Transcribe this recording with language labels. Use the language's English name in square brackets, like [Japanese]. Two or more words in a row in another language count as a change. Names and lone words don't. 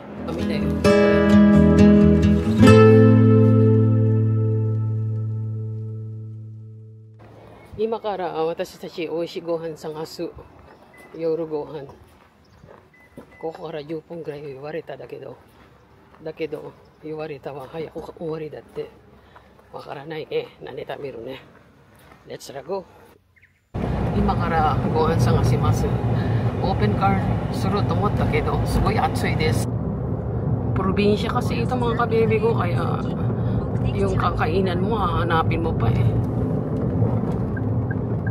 [Japanese] みんな今から私たち美味しいご飯探す。夜ご飯。ここから10分くらい言われただけど言われたは早く終わりだって。わからないね。何食べるね。 [English] Let's go。 [Japanese] 今からご飯探します。オープンカーすると思ったけど、すごい暑いです。 [Filipino] プロビンシャ kasi ito mga kabebe ko, kaya yung kakainan mo, hahanapin mo pa eh.